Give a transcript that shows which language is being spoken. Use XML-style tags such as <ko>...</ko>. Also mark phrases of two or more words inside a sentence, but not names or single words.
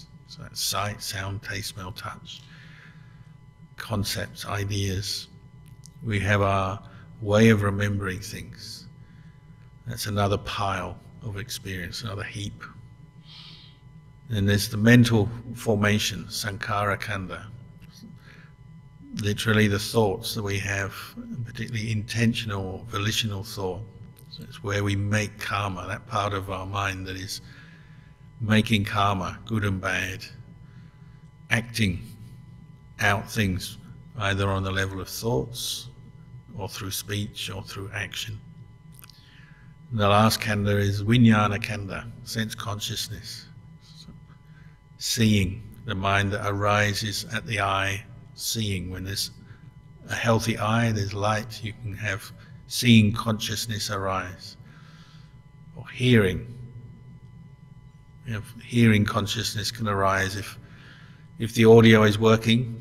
<en>So that's sight, sound, taste, smell, touch, concepts, ideas. We have our way of remembering things. That's another pile of experience, another heap. Then there's the mental formation,</en> <pi>sankhara khanda.</pi> <en>Literally the thoughts that we have, particularly intentional or volitional thought. So it's where we make karma, that part of our mind that is making karma, good and bad, acting out things either on the level of thoughts or through speech or through action. And the last khanda is</en> <pi>vijnana khanda,</pi> <en>sense consciousness. So seeing, the mind that arises at the eye, seeing. When there's a healthy eye, there's light, you can have seeing consciousness arise. Or hearing. Hearing consciousness can arise if the audio is working.</en>